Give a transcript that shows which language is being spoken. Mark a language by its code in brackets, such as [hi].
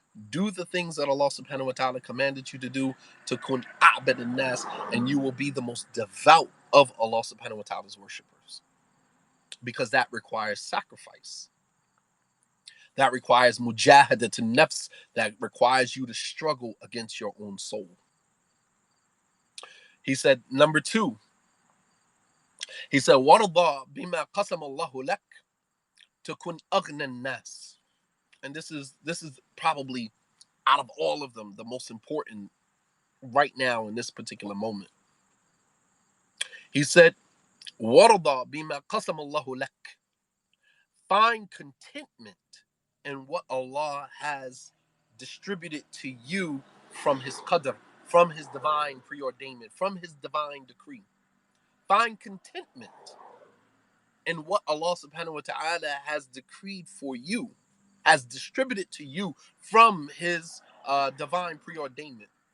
[en] Do the things that Allah subhanahu wa ta'ala commanded you to do, [ar] takun a'bad nas, [en] and you will be the most devout of Allah subhanahu wa ta'ala's worshippers. Because that requires sacrifice. That requires mujahada to nafs. That requires you to struggle against your own soul. He said, number 2, he said, [ar] وَرْضَى بِمَا قَسَمَ اللَّهُ لَكَ تَكُنْ أَغْنَى النَّاسِ. [en] And this is probably, out of all of them, the most important right now in this particular moment. He said, [ar] وَرْضَى بِمَا قَسَمَ اللَّهُ لَكَ. [en] Find contentment in what Allah has distributed to you from his qadr, from his divine preordainment, from his divine decree. Find contentment in what Allah subhanahu wa ta'ala has decreed for you, has distributed to you from his divine preordainment.